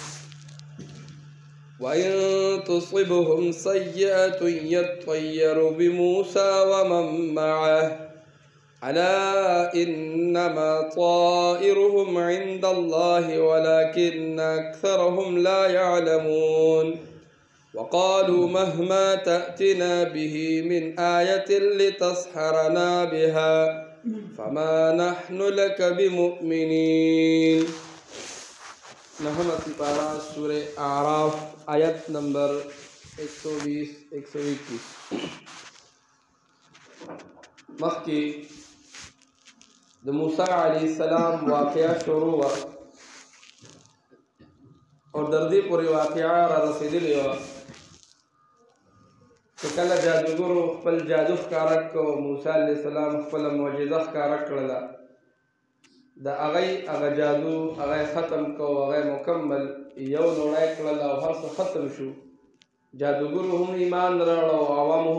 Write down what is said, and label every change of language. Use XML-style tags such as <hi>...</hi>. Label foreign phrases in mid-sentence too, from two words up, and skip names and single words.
<ar>وإن تصبهم سيئة يطيروا بموسى ومن معه ألا إنما طائرهم عند الله ولكن أكثرهم لا يعلمون وقالوا مهما تأتنا به من آية لتسحرنا بها فما نحن لك بمؤمنين.</ar> <ps>نحن سپارہ سورہ اعراف آیت نمبر 120-121 مخی د موسی</ps> <ar>علیہ السلام</ar> <ps>واقعہ شروع وا اور دردی پوری واقعہ را رسیدلی وا چې کله جادوګرو خپل جادو ښکاره کړ موسی</ps> <ar>علیہ السلام</ar> <ps>خپل معجزه ښکاره کړله د هغه جادو هغه ختم کو هغه مکمل یو نوړی کړل او هر څه ختم شو جادوګرو هم ایمان راوړ او عوام هم</ps>